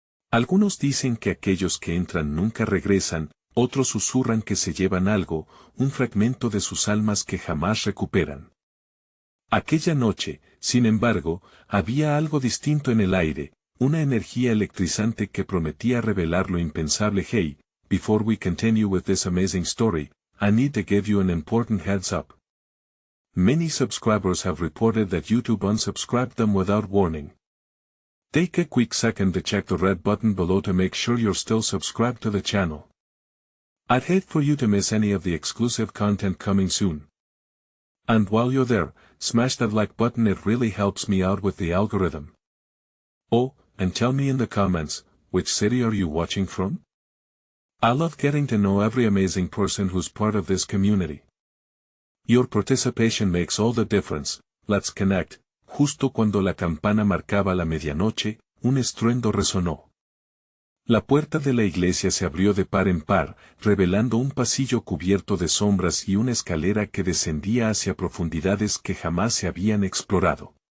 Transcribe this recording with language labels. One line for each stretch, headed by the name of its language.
Spanish: Algunos dicen que aquellos que entran nunca regresan, otros susurran que se llevan algo, un fragmento de sus almas que jamás recuperan. Aquella noche, sin embargo, había algo distinto en el aire, una energía electrizante que prometía revelar lo impensable.
English: Hey, before we continue with this amazing story, I need to give you an important heads up. Many subscribers have reported that YouTube unsubscribed them without warning. Take a quick second to check the red button below to make sure you're still subscribed to the channel. I'd hate for you to miss any of the exclusive content coming soon. And while you're there, smash that like button, it really helps me out with the algorithm. Oh, and tell me in the comments, which city are you watching from? I love getting to know every amazing person who's part of this community. Your participation makes all the difference. Let's connect.
Spanish: Justo cuando la campana marcaba la medianoche, un estruendo resonó. La puerta de la iglesia se abrió de par en par, revelando un pasillo cubierto de sombras y una escalera que descendía hacia profundidades que jamás se habían explorado.